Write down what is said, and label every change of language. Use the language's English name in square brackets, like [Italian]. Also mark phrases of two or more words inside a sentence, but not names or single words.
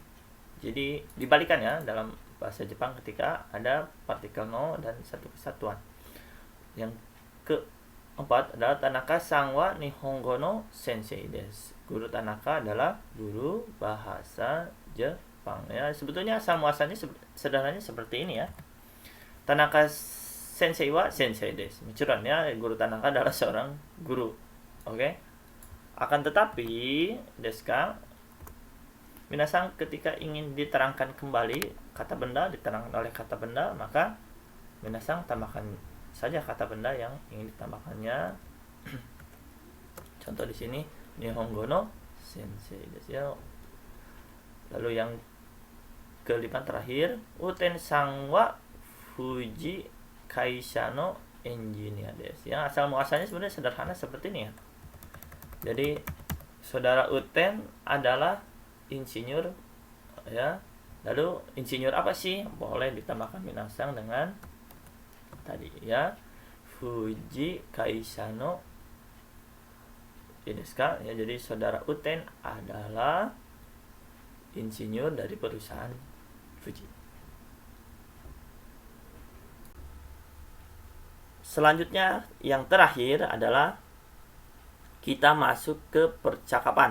[Indonesian] Jadi dibalikan ya dalam bahasa Jepang ketika ada partikel no dan satu kesatuan. Yang keempat adalah [Japanese] 田中さんは日本語の先生です. [Indonesian] Guru Tanaka adalah guru bahasa Jepang. Ya, sebetulnya asal muasalnya sederhananya seperti ini ya. [Japanese] 田中先生は先生です. [Indonesian] Micuran ya, guru Tanaka adalah seorang guru. Oke. Akan tetapi, [Japanese] ですか? [Indonesian] Minasang ketika ingin diterangkan kembali kata benda diterangkan oleh kata benda, maka minasang tambahkan saja kata benda yang ingin ditambahkannya. Contoh di sini [Japanese] 日本語の先生です ya. [Indonesian] Lalu yang kelima terakhir, [Japanese] ウテンさんは富士会社のエンジニアです. [Indonesian] Ya, asal muasalnya sebenarnya sederhana seperti ini ya. Jadi saudara Uten adalah insinyur ya. Lalu insinyur apa sih? Boleh ditambahkan minasang dengan tadi ya, [Japanese] 富士会社のですか? [Indonesian] Ya, jadi saudara Uten adalah insinyur dari perusahaan Fuji. Selanjutnya yang terakhir adalah kita masuk ke percakapan.